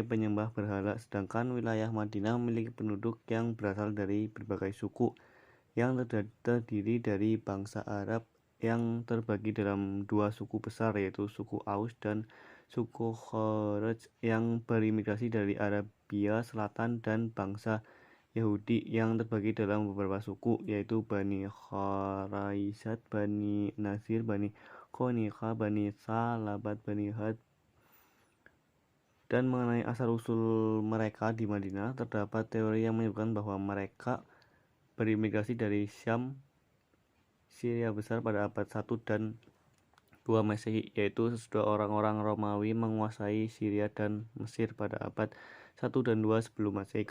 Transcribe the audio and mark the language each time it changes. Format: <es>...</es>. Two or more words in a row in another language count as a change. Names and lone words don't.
<id>penyembah berhala, sedangkan wilayah Madinah memiliki penduduk yang berasal dari berbagai suku yang terdiri dari bangsa Arab yang terbagi dalam dua suku besar, yaitu suku Aus dan suku Khawarij yang berimigrasi dari Arabia Selatan, dan bangsa Yahudi yang terbagi dalam beberapa suku, yaitu Bani Kharaisat, Bani Nasir, Bani Qoniqa, Bani Salabat, Bani Had. Dan mengenai asal-usul mereka di Madinah, terdapat teori yang menyebutkan bahwa mereka berimigrasi dari Syam, Syria besar pada abad 1 dan 2 Masehi, yaitu sesudah orang-orang Romawi menguasai Syria dan Mesir pada abad 1 dan 2 sebelum Masehi.</id>